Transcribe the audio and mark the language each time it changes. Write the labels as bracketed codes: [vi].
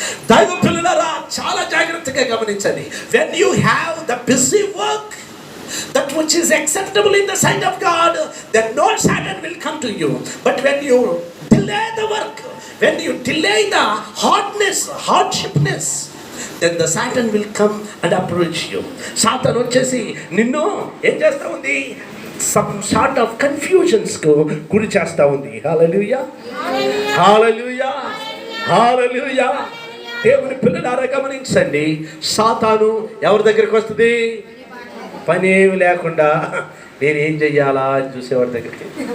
[te] దైవ పిల్లలారా, చాలా జాగ్రత్తగా గమనించండి. [en] when you have the busy work that which is acceptable in the sight of God, then no Satan will come to you. But when you delay the work, when you delay the hardshipness, then the Satan will come and approach you. [te] సాతాను వచ్చేసి నిన్ను ఏం చేస్తా ఉంది? [en] some sort of confusions [te] కు గురి చేస్తా ఉంది. హల్లెలూయా, హల్లెలూయా, హల్లెలూయా. దేవుని పిల్లలారా గమనించండి, సాతాను ఎవరి దగ్గరికి వస్తుంది? పని ఏమి లేకుండా నేనేం చెయ్యాలా అని చూసేవాడి దగ్గరికి.